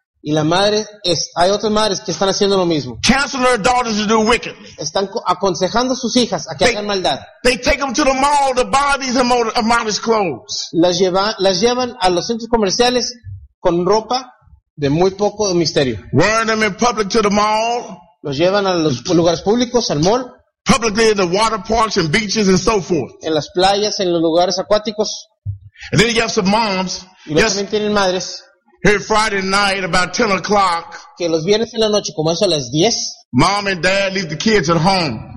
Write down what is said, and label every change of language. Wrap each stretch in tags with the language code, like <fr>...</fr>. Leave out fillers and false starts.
<es>Y la madre es, hay otras madres que están haciendo lo mismo.</es> <en>Counseling their daughters to do wicked.</en> <es>Están aconsejando a sus hijas a que hagan maldad.</es> <en>They take them to the mall to buy these immodest clothes.</en> <es>Las llevan a los centros comerciales con ropa de muy poco misterio.</es> <en>Wearing them in public to the mall.</en> <es>Los llevan a los lugares públicos, al mall.</es> <en>Publicly in the water parks and beaches and so forth.</en> <es>En las playas, en los lugares acuáticos.</es> <en>And then you have some moms.</en> <es>Y luego también tienen madres.</es> <en>Here Friday night about 10 o'clock.</en> <es>Que los viernes en la noche, como eso a las 10.</es> <en>Mom and dad leave the kids at home.</en>